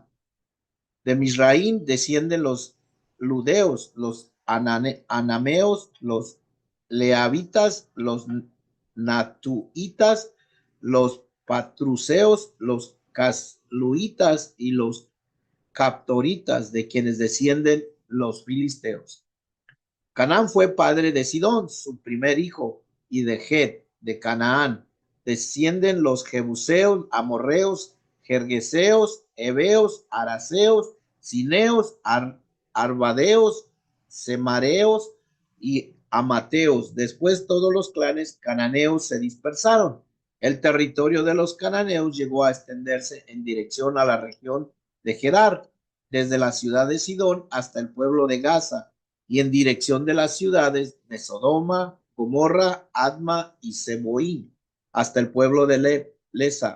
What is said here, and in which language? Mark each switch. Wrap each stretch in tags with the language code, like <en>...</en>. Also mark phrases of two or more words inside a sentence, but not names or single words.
<es>De Misraín descienden los ludeos, los anameos, los leavitas, los natuitas, los patruceos, los casluitas y los captoritas, de quienes descienden los filisteos. Canaán fue padre de Sidón, su primer hijo, y de Het, de Canaán. Descienden los jebuseos, amorreos, jergueseos, heveos, araseos, cineos, arvadeos, semareos y amateos. Después todos los clanes cananeos se dispersaron. El territorio de los cananeos llegó a extenderse en dirección a la región de Gerar, desde la ciudad de Sidón hasta el pueblo de Gaza, y en dirección de las ciudades de Sodoma, Gomorra, Adma y Seboín, hasta el pueblo de Lesa.</es>